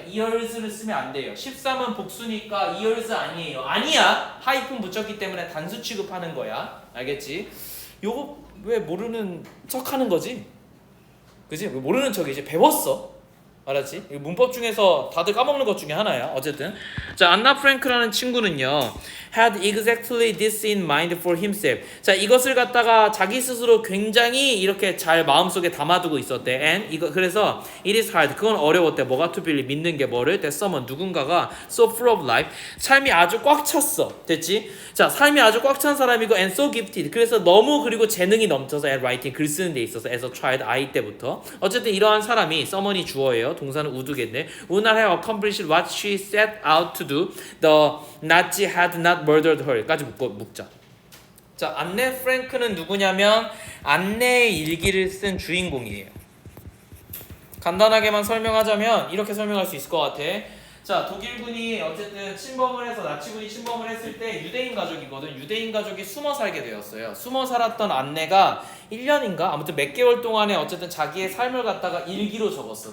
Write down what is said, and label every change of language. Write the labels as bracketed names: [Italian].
[Korean] 이어스를 쓰면 안 돼요. 13은 복수니까 이어스 아니에요. 아니야. 하이픈 붙였기 때문에 단수 취급하는 거야. 알겠지? 요거 왜 모르는 척 하는 거지? 그지? 왜 모르는 척이지? 배웠어. 알았지? 문법 중에서 다들 까먹는 것 중에 하나야. 어쨌든 자, 안나 프랭크라는 친구는요 [English] had exactly this in mind for himself. [Korean] 자, 이것을 갖다가 자기 스스로 굉장히 이렇게 잘 마음속에 담아두고 있었대. [English] and [Korean] 그래서 [English] it is hard. [Korean] 그건 어려웠대. 뭐가 [English] to believe [Korean] 믿는 게 뭐를? [English] that someone [Korean] 누군가가 [English] so full of life [Korean] 삶이 아주 꽉 찼어. 됐지? 자, 삶이 아주 꽉 찬 사람이고 [English] and so gifted. [Korean] 그래서 너무 그리고 재능이 넘쳐서 [English] at writing [Korean] 글 쓰는 데 있어서 [English] as a child [Korean] 아이 때부터 어쨌든 이러한 사람이 someone이 주어예요. 동사는 우드겠네. [English] would not have accomplished what she set out to do. The Nazi had not murdered her까지 묶자. [Korean] 자, 안네 프랭크는 누구냐면 안네의 일기를 쓴 주인공이에요. 간단하게만 설명하자면 이렇게 설명할 수 있을 것 같아. 자, 독일군이 어쨌든 침범을 해서 나치군이 침범을 했을 때 유대인 가족이거든. 유대인 가족이 숨어 살게 되었어요. 숨어 살았던 안네가 1년인가 아무튼 몇 개월 동안에 어쨌든 자기의 삶을 갖다가 일기로 적었어.